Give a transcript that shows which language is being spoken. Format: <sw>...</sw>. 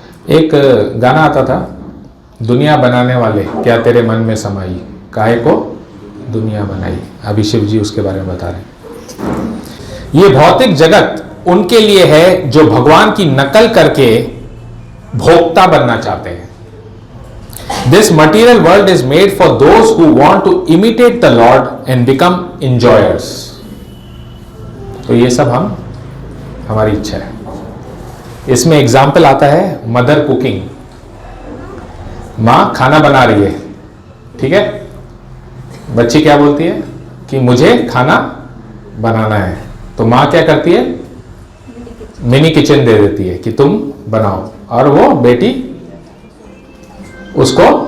<hi>एक गाना आता था, दुनिया बनाने वाले क्या तेरे मन में समाई, काहे को दुनिया बनाई। अभी शिव जी उसके बारे में बता रहे हैं। ये भौतिक जगत उनके लिए है जो भगवान की नकल करके भोक्ता बनना चाहते हैं।</hi> <en>This material world is made for those who want to imitate the Lord and become enjoyers।</en> <hi>तो ये सब हमारी इच्छा है। इसमें एग्जाम्पल आता है मदर कुकिंग। माँ खाना बना रही है, ठीक है, बच्ची क्या बोलती है कि मुझे खाना बनाना है, तो माँ क्या करती है, मिनी किचन दे देती है कि तुम बनाओ, और वो बेटी उसको</hi>